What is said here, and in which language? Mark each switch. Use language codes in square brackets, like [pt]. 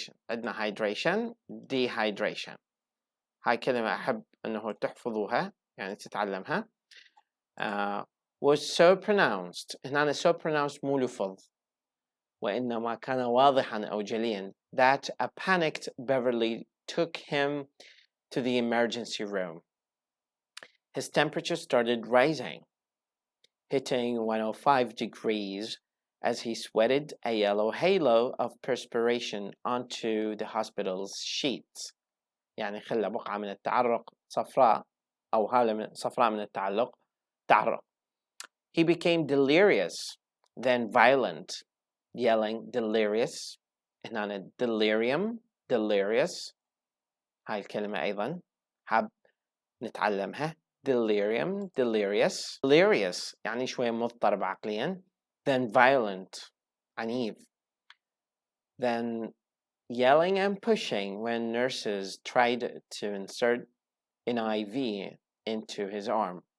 [ar] عندنا hydration, dehydration. هاي كلمة أحب أنه تحفظوها, يعني تتعلمها. [en] Was so pronounced. هنا so pronounced [ar] مو لفظ, وإنما كان واضحا أو جليا, [en] that a panicked Beverly took him to the emergency room. His temperature started rising, hitting 105 degrees as he sweated a yellow halo of perspiration onto the hospital's sheets. [ar] يعني خلى بقعة من التعرق صفراء أو هالة صفراء من تعرق. [en] He became delirious, then violent, yelling delirious. [ar] هنا delirious. هاي الكلمة أيضا حاب نتعلمها. delirious يعني شوية مضطرب عقليا. [en] Then violent, عنيف. Then yelling and pushing when nurses tried to insert an IV into his arm.